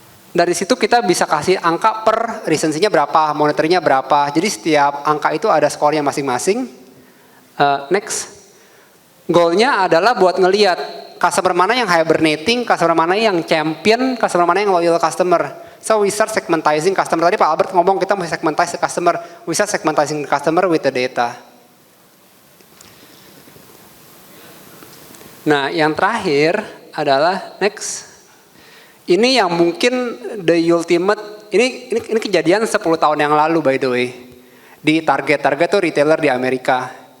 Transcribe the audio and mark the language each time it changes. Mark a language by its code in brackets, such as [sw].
[id] Dari situ kita bisa kasih angka per recency-nya berapa, monitoringnya berapa. Jadi setiap angka itu ada skornya masing-masing. Next. Goalnya adalah buat ngelihat customer mana yang hibernating, customer mana yang champion, customer mana yang loyal customer. [en] So we start segmentizing customer. [id] Tadi Pak Albert ngomong kita mesti segmentize customer. [en] We start segmentizing customer with the data. [id] Nah, yang terakhir adalah next. Ini yang mungkin [en] the ultimate. [id] Ini kejadian 10 tahun yang lalu [en] by the way. [id] Di Target tuh retailer di Amerika.